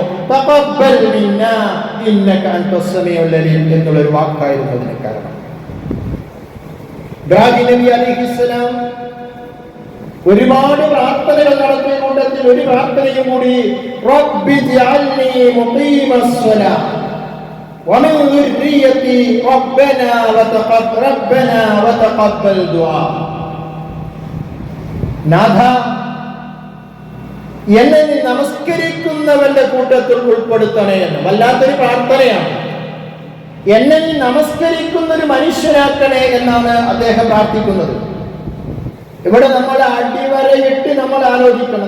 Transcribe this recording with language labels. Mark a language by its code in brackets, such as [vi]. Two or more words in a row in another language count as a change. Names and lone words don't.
[ar] تقبل منا إنك أنت السميع العليم [ml] എന്നുള്ള ഒരു വാക്കായിരുന്നു അതിന് കാരണം. ഇബ്രാഹിം നബി അലൈഹിസ്സലാം ഒരുപാട് പ്രാർത്ഥനകൾ നടത്തിയ കൂട്ടത്തിൽ ഒരു പ്രാർത്ഥനയും കൂടി [ar] رب اجعلني مقيم الصلاة ومن ذريتي ربنا وتقبل دعاء. [ml] നാഥ, എന്നെ നീ നമസ്കരിക്കുന്നവന്റെ കൂട്ടത്തിൽ ഉൾപ്പെടുത്തണേ എന്ന് വല്ലാത്തൊരു പ്രാർത്ഥനയാണ്. എന്നെ നീ നമസ്കരിക്കുന്ന ഒരു മനുഷ്യനാക്കണേ എന്നാണ് അദ്ദേഹം പ്രാർത്ഥിക്കുന്നത്. ഇവിടെ നമ്മൾ അടിവരയിട്ട് നമ്മൾ ആലോചിക്കണം.